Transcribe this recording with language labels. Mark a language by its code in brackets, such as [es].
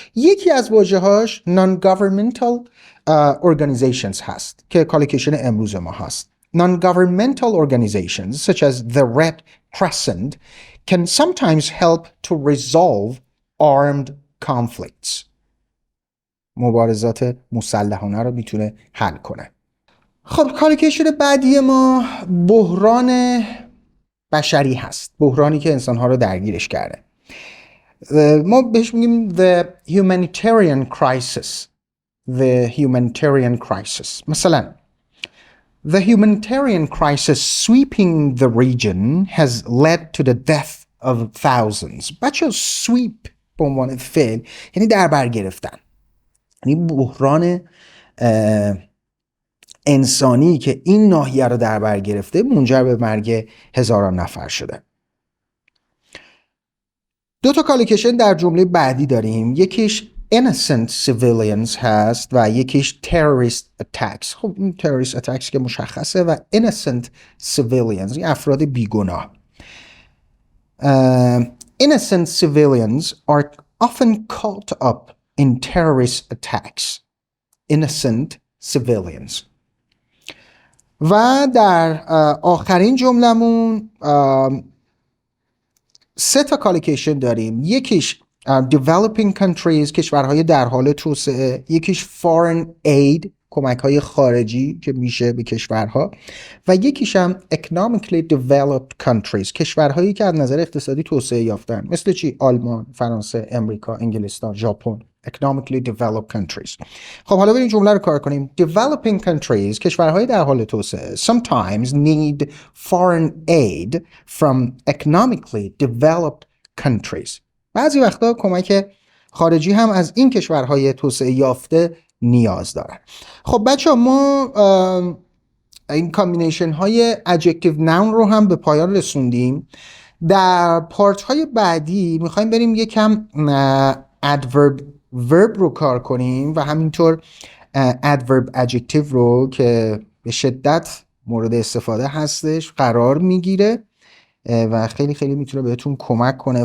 [fa] یکی از واژه هاش [en] non-governmental organizations [fa] هست که کالوکیشن امروز ما هست. [en] Non-governmental organizations such as the Red Crescent can sometimes help to resolve armed conflicts. [fa] مبارزات مسلحانه رو میتونه حل کنه. خب کالوکیشن بعدی ما بحران بشری هست، بحرانی که انسانها رو درگیرش کرده. ما بهش میگیم [en] the humanitarian crisis. The humanitarian crisis. مثلا the humanitarian crisis sweeping the region has led to the death of thousands. [fa] بچه sweep به عنوان فعل یعنی در بر گرفتن، یعنی بحران انسانی که این ناحیه رو در بر گرفته منجر به مرگ هزاران نفر شده. دو تا کالوکیشن در جمله بعدی داریم، یکیش [en] innocent civilians [fa] هست و یکیش [en] terrorist attacks. [fa] خب این [en] terrorist attacks [fa] که مشخصه و [en] innocent civilians [fa] یعنی افراد بیگناه. [en] Innocent civilians are often caught up in terrorist attacks. Innocent civilians. [fa] و در آخرین جملمون سه تا کالوکیشن داریم، یکیش [en] developing countries، [fa] کشورهای در حال توسعه، یکیش [en] foreign aid، [fa] کمک‌های خارجی که میشه به کشورها، و یکیش هم [en] economically developed countries، [fa] کشورهایی که از نظر اقتصادی توسعه یافتن، مثل چی؟ آلمان، فرانسه، امریکا، انگلستان، ژاپن. [en] economically developed countries. [fa] خب حالا بریم جمله رو کار کنیم. [en] developing countries، [fa] کشورهای در حال توسعه، [en] sometimes need foreign aid from economically developed countries. [fa] بعضی وقتا کمک خارجی هم از این کشورهای توسعه یافته نیاز دارن. خب بچه ما این کامبینیشن های adjective noun رو هم به پایان رسوندیم. در پارت های بعدی میخوایم بریم یکم adverb verb رو کار کنیم و همینطور adverb adjective رو که به شدت مورد استفاده هستش قرار میگیره و خیلی خیلی میتونه بهتون کمک کنه.